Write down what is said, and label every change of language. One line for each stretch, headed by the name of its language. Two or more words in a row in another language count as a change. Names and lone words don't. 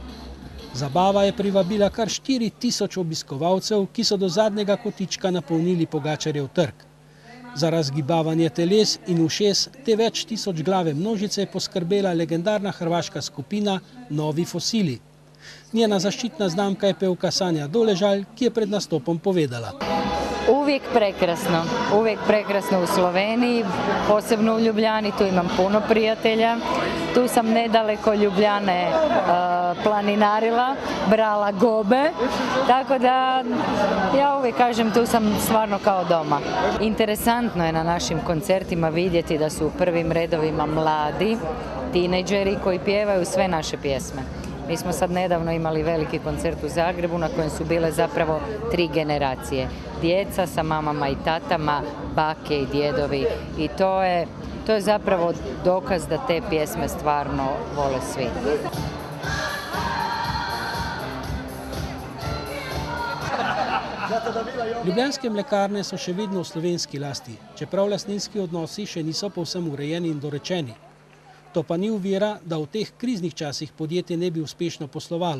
Slovenian: Zabava je privabila kar 4000 obiskovalcev, ki so do zadnjega kotička napolnili Pogačarjev trg. Za razgibavanje teles in ušes te več tisoč glave množice je poskrbela legendarna hrvaška skupina Novi fosili. Njena zaščitna znamka je pevka Sanja Doležalj, ki je pred nastopom povedala.
Croatian: Uvijek prekrasno u Sloveniji, posebno u Ljubljani, tu imam puno prijatelja. Tu sam nedaleko Ljubljane planinarila, brala gobe, tako da ja uvijek kažem tu sam stvarno kao doma. Interesantno je na našim koncertima vidjeti da su u prvim redovima mladi tinejdžeri koji pjevaju sve naše pjesme. Mi smo sad nedavno imali veliki koncert u Zagrebu na kojem su bile zapravo 3 generacije. Djeca sa mamama i tatama, bake i djedovi i to je zapravo dokaz da te pjesme stvarno vole svi.
Slovenian: Ljubljanske mlekarne so še vedno v slovenski lasti, čeprav lastninski odnosi še niso povsem urejeni in dorečeni. To pa ni ovira, da v teh kriznih časih podjetje ne bi uspešno poslovalo.